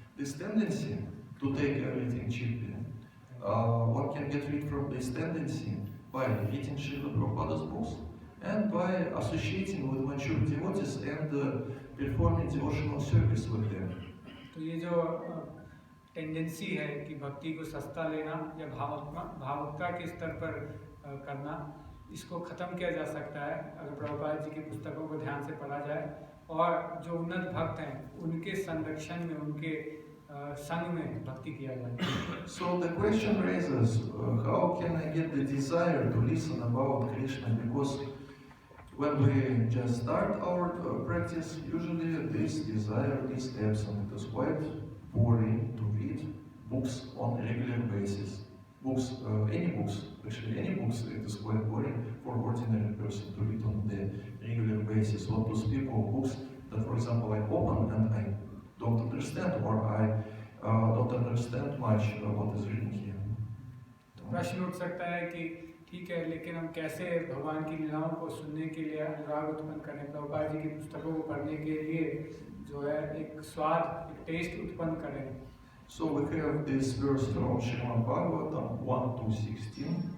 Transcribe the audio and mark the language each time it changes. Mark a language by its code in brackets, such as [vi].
[en] This tendency to take everything cheaply, one can get rid from this tendency by reading Srila Prabhupada's books and by associating with mature devotees and performing devotional service with them. [hi] तो ये जो tendency है कि भक्ति को सस्ता लेना या भावुकता के स्तर पर करना, इसको ख़त्म किया जा सकता है अगर प्रभुपाद जी की पुस्तकों को ध्यान से पढ़ा जाए और जो उन्नत भक्त हैं उनके संरक्षण में, उनके संग में भक्ति किया जाए. [en] So the question raises, how can I get the desire to listen about Krishna? Because when we just start our practice, usually this desire is absent. It is quite boring to read books on a regular basis. Books, any books, actually any books, it is quite boring for ordinary person to read on the regular basis. What to speak of books that, for example, I open and I don't understand, or I don't understand much what is written here. [hi] प्रश्न उठ सकता है कि ठीक है, लेकिन हम कैसे भगवान की लीलाओं को सुनने के लिए अनुराग उत्पन्न करें, प्रभुपाद जी की पुस्तकों को पढ़ने के लिए जो है एक स्वाद, एक टेस्ट उत्पन्न करें. [en] So we have this verse from Srimad Bhagavatam 1-16.